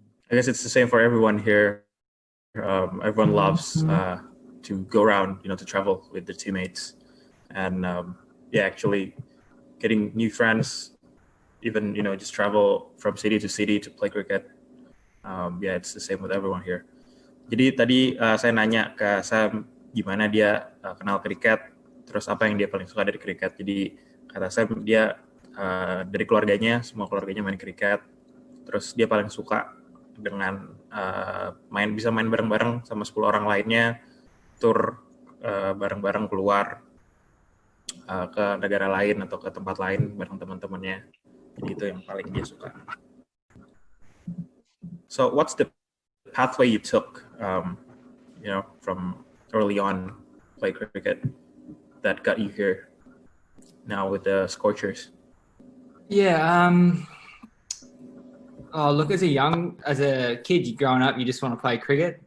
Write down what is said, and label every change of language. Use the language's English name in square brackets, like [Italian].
[English] I guess it's the same for everyone here. Everyone loves to go around, to travel with their teammates. And, actually getting new friends, even, just travel from city to city to play cricket. It's the same with everyone here. [Indonesian] Jadi tadi saya nanya ke Sam gimana dia kenal kriket, terus apa yang dia paling suka dari kriket. Jadi kata Sam dia dari keluarganya, semua keluarganya main kriket, terus dia paling suka dengan bisa main bareng-bareng sama 10 orang lainnya, tur bareng-bareng keluar ke negara lain atau ke tempat lain bareng teman-temannya. Jadi itu yang paling dia suka. [English] So what's the pathway you took, from early on play cricket that got you here now with the Scorchers? Yeah. Look, as a kid, you're growing up, you just want to play cricket.